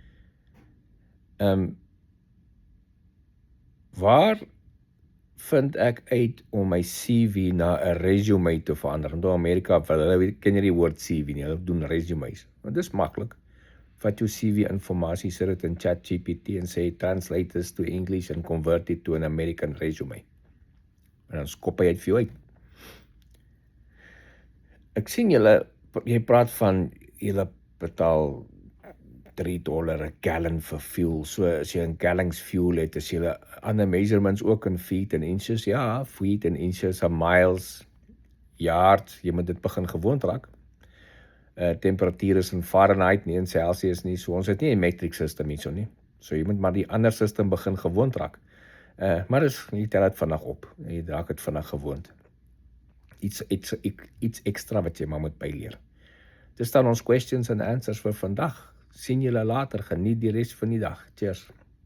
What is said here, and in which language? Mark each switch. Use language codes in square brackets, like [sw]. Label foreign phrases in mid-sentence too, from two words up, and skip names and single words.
[af] Waar vind ek uit om my CV na 'n resume te verander? In Amerika, hulle ken jy die woord CV nie, hulle doen resumes. Want dis maklik. Vat jou CV informasie, sit dit in ChatGPT en sê [en] translate this to English and convert it to an American resume. [af] En dan skop hy dit vir jou uit. Ek sien jy praat van julle betaal $3 'n gallon vir fuel. So as jy 'n [en] gallons fuel [af] het, is julle ander measurements ook in [en] feet and inches. Ja, feet and inches, miles, yards, [af] jy moet dit begin gewoond raak. Temperatuur is in Fahrenheit, nie in Celsius nie. So ons het nie 'n [en] metric system [af] hierso nie. So jy moet maar die ander system begin gewoond raak. Maar jy tel dit vinnig op. Jy raak dit vinnig gewoond. Iets ekstra wat jy maar moet byleer. Dis dan ons [en] questions and answers [af] vir vandag. Sien julle later. Geniet die res van die dag. Cheers.